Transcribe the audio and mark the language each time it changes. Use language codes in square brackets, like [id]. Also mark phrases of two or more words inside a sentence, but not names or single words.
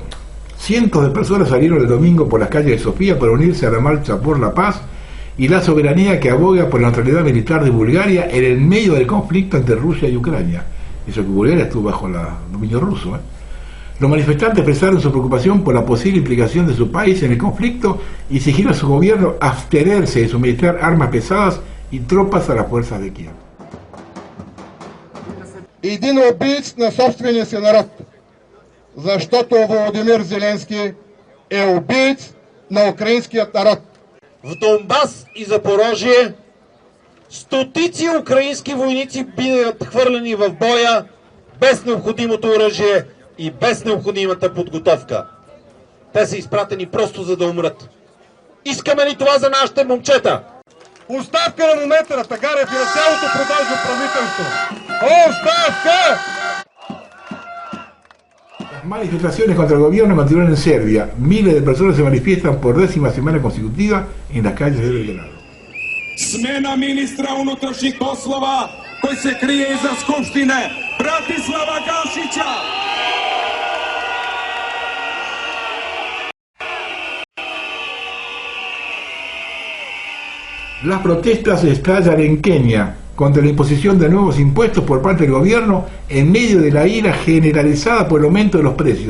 [es] Cientos de personas salieron el domingo por las calles de Sofía para unirse a la marcha por la paz y la soberanía que aboga por la neutralidad militar de Bulgaria en el medio del conflicto entre Rusia y Ucrania. Eso que Bulgaria estuvo bajo el dominio ruso. Los manifestantes expresaron su preocupación por la posible implicación de su país en el conflicto y exigieron a su gobierno abstenerse de suministrar armas pesadas y tropas a las fuerzas de Kiev. [bg] Един убийц на собствения си народ, защото Володимир Зеленски е убийц на украинският народ. В Донбас и Запорожие стотици украински войници биват хвърлени в боя без необходимото оръжие и без необходимата подготовка. Те са изпратени просто за да умрат. Искаме ли това за нашите момчета? Оставка на момента на Тагарев и на цялото продължно правителство! ¡Оставка! [es] Las manifestaciones contra el gobierno continúan en Serbia. Miles de personas se manifiestan por 10ª semana consecutiva en las calles de Belgrado. [sr] Smena ministra unutrašnjih poslova koji se krije iza Skupštine Bratislava Gašića. [es] Las protestas estallan en Kenia contra la imposición de nuevos impuestos por parte del gobierno en medio de la ira generalizada por el aumento de los precios.